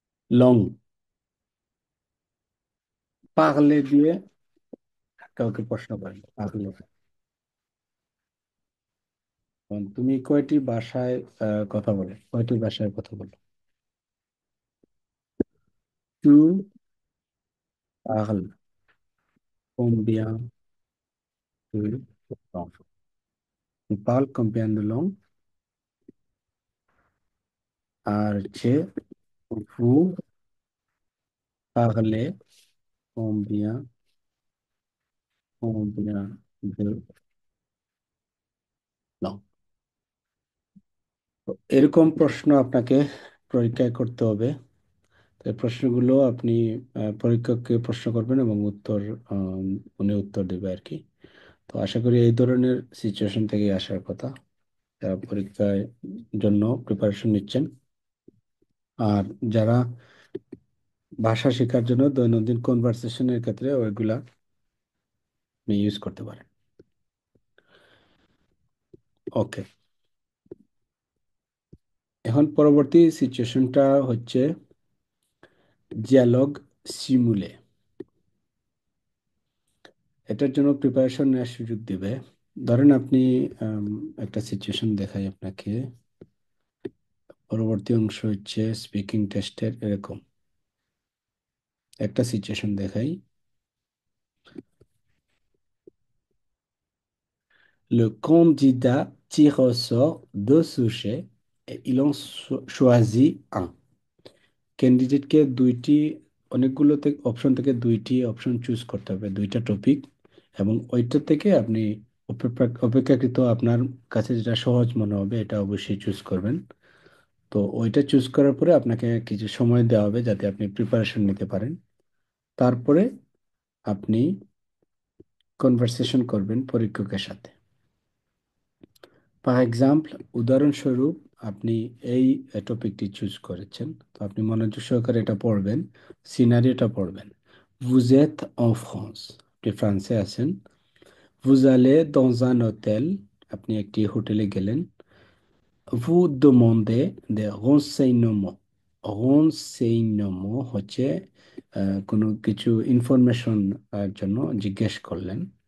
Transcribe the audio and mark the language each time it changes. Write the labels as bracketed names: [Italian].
[Bangla] Long, পাগলে দিয়ে কাউকে প্রশ্ন করেন পাগলে। তুমি কয়টি ভাষায় কথা বলো, কয়টি ভাষায় কথা বলো? [French] Tu parles combien de langues? Tu parles combien de langues? [Bangla] আর হচ্ছে [French] vous parlez combien, combien de langues? [Bangla] তো এরকম প্রশ্ন আপনাকে পরীক্ষায় করতে হবে। তো এই প্রশ্নগুলো আপনি পরীক্ষককে প্রশ্ন করবেন এবং উত্তর আম, উনি উত্তর দেবে আর কি। তো আশা করি এই ধরনের সিচুয়েশন থেকে আসার কথা, যারা পরীক্ষায় জন্য প্রিপারেশন নিচ্ছেন। আর যারা ভাষা শেখার জন্য দৈনন্দিন কনভারসেশনের ক্ষেত্রে ওইগুলা আপনি ইউজ করতে পারেন। ওকে, এখন পরবর্তী সিচুয়েশনটা হচ্ছে জিয়ালগ সিমুলে। এটার জন্য প্রিপারেশন নেওয়ার সুযোগ দিবে। ধরেন আপনি আম, একটা সিচুয়েশন দেখাই আপনাকে। পরবর্তী অংশ হচ্ছে স্পিকিং টেস্টের এরকম একটা সিচুয়েশন দেখাই। [French] Le candidat tire au sort deux sujets et il en choisit un. [Bangla] ক্যান্ডিডেটকে অনেকগুলো থেকে অপশন থেকে দুইটি অপশন চুজ করতে হবে, দুইটা টপিক, এবং ওইটা থেকে আপনি অপেক্ষাকৃত আপনার কাছে যেটা সহজ মনে হবে এটা অবশ্যই চুজ করবেন। তো ওইটা চুজ করার পরে আপনাকে কিছু সময় দেওয়া হবে যাতে আপনি প্রিপারেশন নিতে পারেন। তারপরে আপনি কনভারসেশন করবেন পরীক্ষকের সাথে। ফর এক্সাম্পল, উদাহরণস্বরূপ আপনি এই টপিকটি চুজ করেছেন, তো আপনি মনোযোগ সহকারে এটা পড়বেন, সিনারিওটা পড়বেন। [French] Vous êtes en France, [Bangla] আপনি ফ্রান্সে আছেন। [French] Vous allez dans un hôtel, [Bangla] আপনি একটি হোটেলে গেলেন। [French] Vous demandez des renseignements. [Bangla] renseignement হচ্ছে কোনো কিছু ইনফরমেশন জন্য জিজ্ঞেস করলেন।